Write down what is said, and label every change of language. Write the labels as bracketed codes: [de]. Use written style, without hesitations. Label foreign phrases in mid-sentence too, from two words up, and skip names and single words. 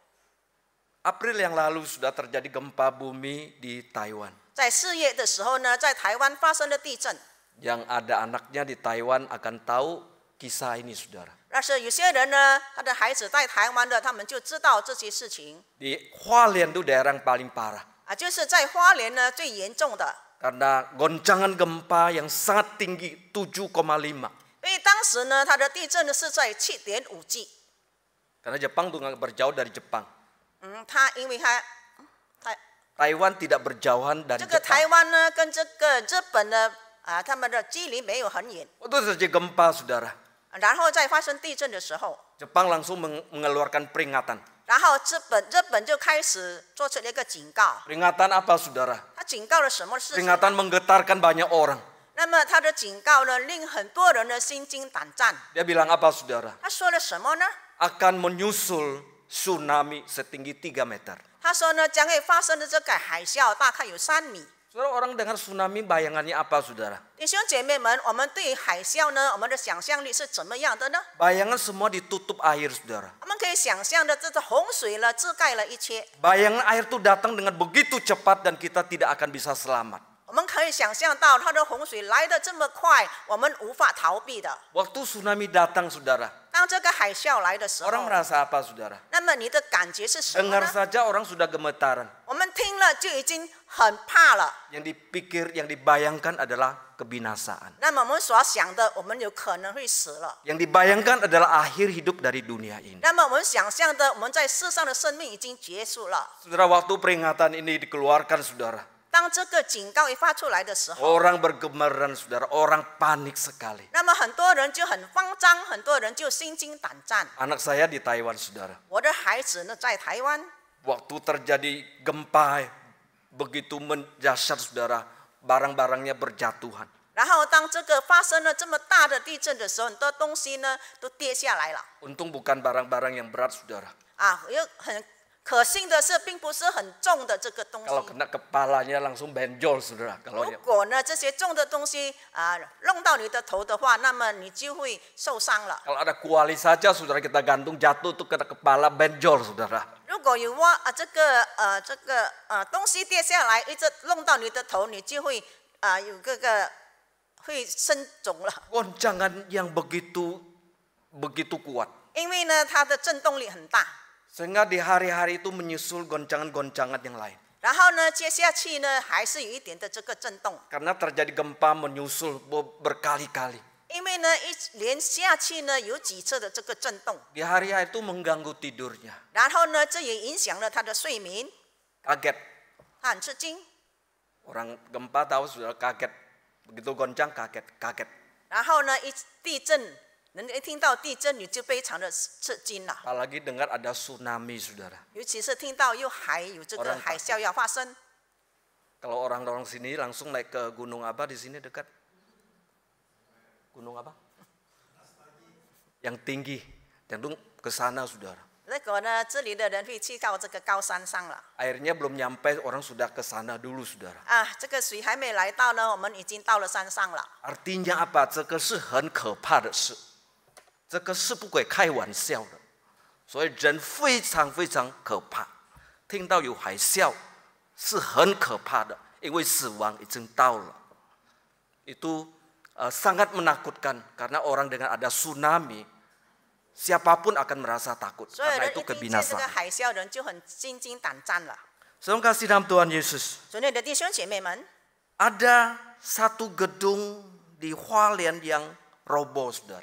[id] April yang lalu sudah terjadi gempa bumi di Taiwan. [zh] 在4月的时候呢，在台湾发生了地震， [id] Yang ada anaknya di Taiwan akan tahu kisah ini, saudara. [zh] 但是有些人呢，他的孩子在台湾的，他们就知道这些事情 [id] Di Hualien itu daerah yang paling parah. [zh] 就是在花莲呢最严重的， [id] Karena goncangan gempa yang sangat tinggi 7,5. [zh] 因为当时呢，它的地震呢是在7.5级。 [id] Karena Jepang itu nggak berjauh dari Jepang. [zh] 因为它 [id] Taiwan tidak berjauhan dari [zh] 这个 [id] Jepang. [zh] 台湾呢跟这个日本呢他们的距离没有很远。 [id] Waktu terjadi gempa, saudara. [zh] 然后在发生地震的时候， [id] Jepang langsung mengeluarkan peringatan. [zh] 然后日本就开始做出了一个警告。 [id] Peringatan apa saudara? [zh] 他警告了什么事情？ [id] Peringatan menggetarkan banyak orang. [zh] 那么他的警告呢，令很多人的心惊胆战。 [id] Dia bilang apa saudara? [zh] 他说了什么呢？ [id] Akan menyusul tsunami setinggi 3 meter. [zh] 他说呢，将会发生的这个海啸大概有3米。 [id] Saudara, orang dengar tsunami bayangannya apa saudara? [zh] 弟兄姐妹们，我们对于海啸呢，我们的想象力是怎么样的呢？ [id] Bayangan semua ditutup air saudara. [zh] 我们可以想象的，这个洪水呢，覆盖了一切。 [id] Bayangan air itu datang dengan begitu cepat dan kita tidak akan bisa selamat. [zh] 我们可以想象到，它的洪水来得这么快，我们无法逃避的。 [id] Waktu tsunami datang saudara, [zh] 当这个海啸来的时候， [id] orang merasa apa saudara? [zh] 那么你的感觉是什么 [id] Dengar [zh] 呢？ [id] saja orang sudah gemetaran. [zh] 我们听了就已经很怕了。 [id] Yang dipikir, yang dibayangkan adalah kebinasaan. [zh] 那么我们所想的，我们有可能会死了。 [id] Yang dibayangkan adalah akhir hidup dari dunia ini. [zh] 那么我们想象的，我们在世上的生命已经结束了。 [id] Saudara, waktu peringatan ini dikeluarkan saudara, [zh] 当这个警告一发出来的时候， [id] orang bergemeran saudara, orang panik sekali. [zh] 那么很多人就很慌张，很多人就心惊胆战。 [id] Anak saya di Taiwan saudara, [zh] 我的孩子呢，在台湾， [id] waktu terjadi gempa begitu mendasyat saudara, barang-barangnya berjatuhan. [zh] 然后当这个发生了这么大的地震的时候，很多东西呢都跌下来了。 [id] Untung bukan barang-barang yang berat saudara. [zh] 有很可幸的是，并不是很重的这个东 [id] Kalau [zh] 西。 [id] kena kepalanya langsung benjol saudara. Kalau [zh] 如果呢这些重的东西弄到你的头的话，那么你就会受伤了。 [id] kalau ada kuali saja saudara kita gantung jatuh tuh kena kepala benjol saudara. [zh] 如果有这个东西跌下来，一直弄到你的头，你就会有会生肿了。 [id] Goncangan yang begitu kuat. [zh] 因为呢它的震动力很大。 [id] Sehingga di hari-hari itu menyusul goncangan-goncangan yang lain. [zh] 然后呢，接下去呢，还是有一点的这个震动， [id] Karena terjadi gempa menyusul berkali-kali. [zh] 因为呢，一连下去呢，有几次的这个震动， [id] Di hari-hari itu mengganggu tidurnya. [zh] 然后呢，这也影响了他的睡眠， [id] Kaget. [zh] 他很吃惊。 [id] Orang gempa tahu sudah kaget. Begitu goncang kaget. [zh] 然后呢，一地震，人一听到地震，你就非常的吃惊了， [id] Apalagi dengar ada tsunami saudara. [zh] 尤其是听到还有这个海啸要发生。 [id] Kalau orang-orang sini langsung naik ke gunung apa di sini dekat? Gunung apa? Yang tinggi. Jantung ke sana saudara. [zh] 结果呢，这里的人会去到这个高山上了。 [id] Airnya belum nyampe, orang sudah ke sana dulu saudara. [zh] 这个水还没来到呢，我们已经到了山上了。 [id] Artinya apa? [zh] 这个是很可怕的事。这个是不可以开玩笑的。所以人非常非常可怕。听到有海啸是很可怕的，因为死亡已经到了。 [id] Itu sangat menakutkan karena orang dengan ada tsunami, siapapun akan merasa takut [zh] 所有 [id] karena [zh] 人 [id] itu [zh] 一听见这个 [id] kebinasaan. [zh] 海啸，人就很心惊胆战了。 [id] Saudara kasih dalam Tuhan Yesus. [zh] 所以，的弟兄姐妹们， [id] Ada satu gedung di Hualien yang roboh, saudara.